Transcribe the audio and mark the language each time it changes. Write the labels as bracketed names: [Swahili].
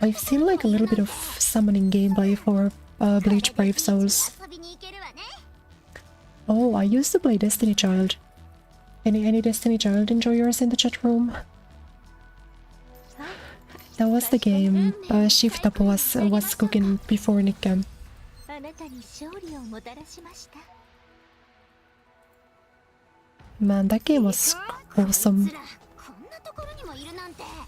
[English] I've seen like a little bit of summoning gameplay for Bleach Brave Souls. [Japanese] 遊びに行けるわね。 [English] Oh, I used to play Destiny Child. Any Destiny Child enjoyers in the chat room? That was the game Shift-Up was cooking before NIKKE. [Japanese] あなたに勝利をもたらしました。 [English] Man, that game was awesome. [Japanese] こんなところにもいるなんて。